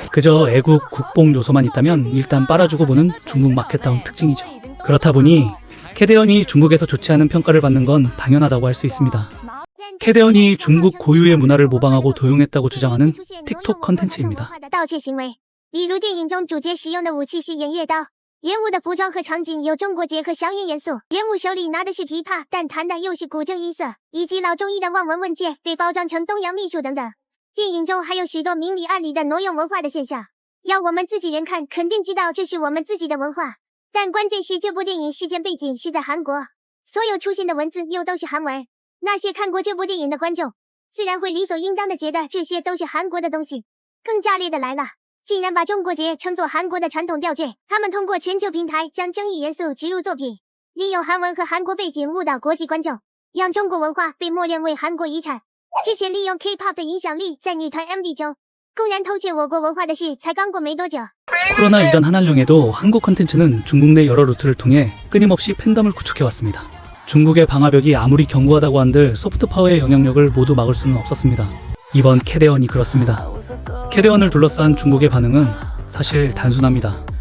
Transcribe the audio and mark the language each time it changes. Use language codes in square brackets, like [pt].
[ko] 그저 애국, 국뽕 요소만 있다면 일단 빨아주고 보는 중국 마켓다운 특징이죠. 그렇다 보니 캐대언이 중국에서 좋지 않은 평가를 받는 건 당연하다고 할 수 있습니다. 캐대언이 중국 고유의 문화를 모방하고 도용했다고 주장하는 틱톡 컨텐츠입니다. [zh] 比如电影中主角使用的武器是偃月刀，人物的服装和场景有中国结和硝烟元素，人物手里拿的是琵琶，但弹的又是古筝音色，以及老中医的望闻问切被包装成东洋秘术等等。电影中还有许多明里暗里的挪用文化的现象，要我们自己人看肯定知道这是我们自己的文化，但关键是这部电影事件背景是在韩国，所有出现的文字又都是韩文，那些看过这部电影的观众自然会理所应当的觉得这些都是韩国的东西。更炸裂的来了，竟然把中国节称作韩国的传统吊坠，他们通过全球平台将争议元素植入作品，利用韩文和韩国背景误导国际观众，让中国文化被默认为韩国遗产。之前利用 K-pop 的影响力在女团 MV中公然偷窃我国文化的事才刚过没多久。 [ko] 코로나 이전 한한령에도 한국 콘텐츠는 중국 내 여러 루트를 통해 끊임없이 팬덤을 구축해왔습니다. 중국의 방화벽이 아무리 견고하다고 한들 소프트파워의 영향력을 모두 막을 수는 없었습니다. 이번 캐대언이 그렇습니다. 캐대언을 둘러싼 중국의 반응은 사실 단순합니다.